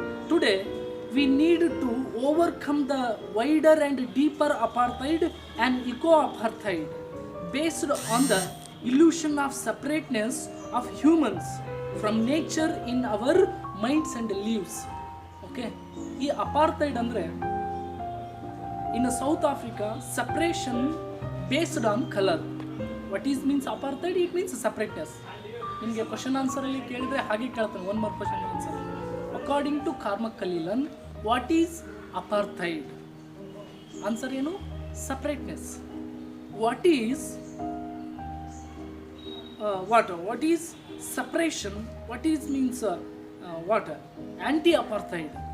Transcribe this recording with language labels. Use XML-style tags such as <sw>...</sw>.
<en>Today we need to overcome the wider and deeper apartheid and eco-apartheid based on the illusion of separateness of humans from nature in our minds and lives. Okay, ಈ apartheid ಅಂದರೆ in South Africa separation based on colour. What is means apartheid? It means separateness.</en> <kn>ನಿಮಗೆ question ಆನ್ಸರಲ್ಲಿ ಕೇಳಿದರೆ ಹಾಗೆ ಕೇಳ್ತಾನೆ,</kn> <en>One more question answer. According to Cormac Cullinan, what is apartheid? Answer ಏನು? Separateness. What is what is separation? What is means what? Anti-apartheid.</en>